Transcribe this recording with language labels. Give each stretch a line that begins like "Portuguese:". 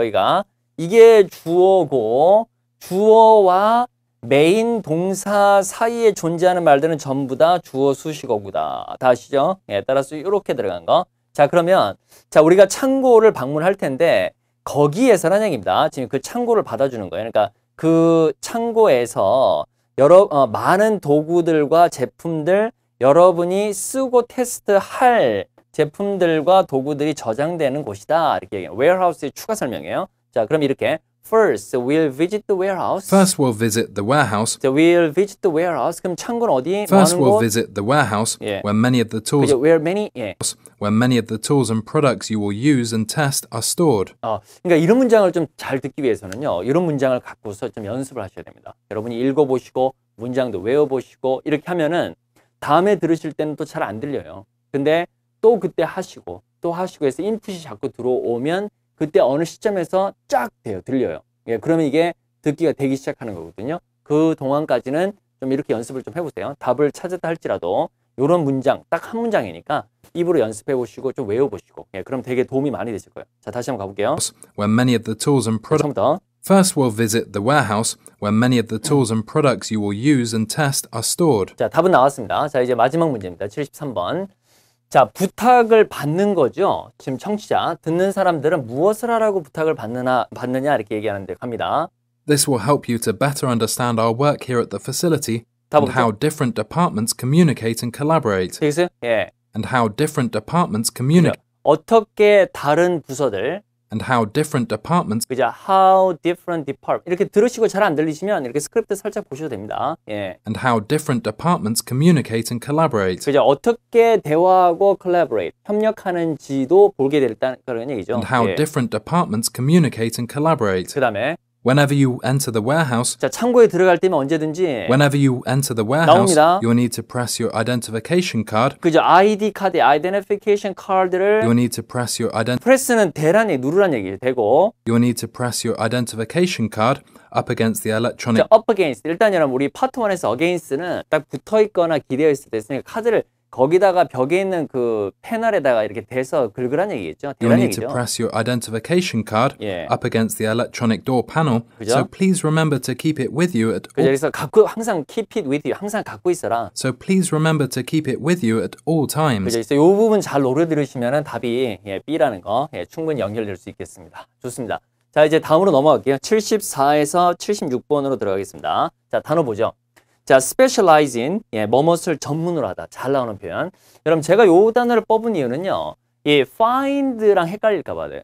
Korean: 여기가 이게 주어고, 주어와 메인 동사 사이에 존재하는 말들은 전부 다 주어 수식어구다. 다 아시죠? 따라서 이렇게 들어간 거. 자, 그러면 자, 우리가 창고를 방문할 텐데 거기에서라는 얘기입니다. 지금 그 창고를 받아주는 거예요. 그러니까 그 창고에서 많은 도구들과 제품들, 여러분이 쓰고 테스트할 제품들과 도구들이 저장되는 곳이다. 이렇게 얘기해요. warehouse의 추가 설명이에요. 자, 그럼 이렇게
English: First, we'll visit the warehouse. First we'll visit the warehouse. 자, we'll visit the warehouse.
Korean: 그럼 창고는 어디?
English: First
Korean: 많은
English: we'll
Korean: 곳?
English: visit the warehouse where many of the tools
Korean: 그죠?
English: Where many? where many of the tools and products you will use and test are stored.
Korean: 그러니까 이런 문장을 좀 잘 듣기 위해서는요. 이런 문장을 갖고서 좀 연습을 하셔야 됩니다. 여러분이 읽어보시고 문장도 외워보시고 이렇게 하면은 다음에 들으실 때는 또 잘 안 들려요. 근데 또 그때 하시고 또 하시고 해서 인풋이 자꾸 들어오면 그때 어느 시점에서 쫙 돼요. 들려요. 그러면 이게 듣기가 되기 시작하는 거거든요. 그 동안까지는 좀 이렇게 연습을 좀 해보세요. 답을 찾았다 할지라도 이런 문장, 딱 한 문장이니까 입으로 연습해 보시고 좀 외워보시고 그럼 되게 도움이 많이 되실 거예요. 자, 다시 한번 가볼게요.
English: Where many of the tools and products.
Korean: 처음부터.
English: First we'll visit the warehouse where many of the tools and products you will use and test are stored.
Korean: 자, 답은 나왔습니다. 자, 이제 마지막 문제입니다. 73번. 자, 부탁을 받는 거죠. 지금 청취자, 듣는 사람들은 무엇을 하라고 부탁을 받느냐 이렇게 얘기하는데 갑니다.
English: This will help you to better understand our work here at the facility and
Korean: 볼게요.
English: how different departments communicate and collaborate.
Korean: 되겠어요?
English: And how different departments communicate.
Korean: 어떻게 다른 부서들
English: And how different departments.
Korean: 그죠?
English: How different department.
Korean: 이렇게 들으시고 잘 안 들리시면 이렇게 스크립트 살짝 보셔도 됩니다.
English: And how different departments communicate and collaborate.
Korean: 그죠? 어떻게 대화하고 collaborate, 협력하는지도 보게 됐다는 그런 얘기죠.
English: And how different departments communicate and collaborate.
Korean: 그 다음에
English: Whenever you enter the warehouse.
Korean: 자, 창고에 들어갈 때면 언제든지
English: Whenever you enter the warehouse,
Korean: 나옵니다.
English: you'll need to press your identification card.
Korean: 그죠? ID 카드, identification 카드를
English: You'll need to press your
Korean: 프레스는 대란 얘기, 누르란 얘기예요. 되고
English: You'll need to press your identification card up against the electronic. 자, up against.
Korean: 일단 여러분 우리 파트 1에서 against는 딱 붙어 있거나 기대어 있을 때 쓰니까 카드를 거기다가 벽에 있는 그 패널에다가 이렇게 대서 긁으란 얘기겠죠.
English: You'll
Korean: 대란
English: need to
Korean: 얘기죠.
English: press your identification card up against the electronic door panel.
Korean: 그죠?
English: So please remember to keep it with you at all.
Korean: 그래서 항상
English: keep it with you.
Korean: 항상 갖고 있어라.
English: So please remember to keep it with you at all times.
Korean: 그래서 이 부분 잘 노래 들으시면 답이 B라는 거 충분히 연결될 수 있겠습니다. 좋습니다. 자, 이제 다음으로 넘어갈게요. 74에서 76번으로 들어가겠습니다. 자, 단어 보죠. 자, specialize in, 뭐뭇을 전문으로 하다. 잘 나오는 표현. 여러분, 제가 요 단어를 뽑은 이유는요. 이 find랑 헷갈릴까 봐요.